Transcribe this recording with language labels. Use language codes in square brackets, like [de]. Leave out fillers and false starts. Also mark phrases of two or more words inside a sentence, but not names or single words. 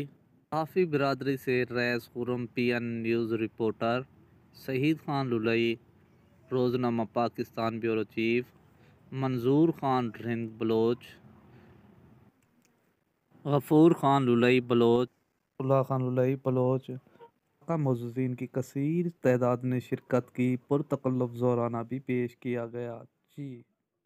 [ur] صحافی برادری سے ریس خرم، پی این نیوز رپورٹر شہید خان للئی، روزنامہ پاکستان [en] bureau chief [ur] منظور خان رند بلوچ، غفور خان للئی بلوچ، اللہ خان للئی بلوچ، معززین کی کثیر تعداد نے شرکت کی۔ پرتکلف زورانہ بھی پیش کیا گیا۔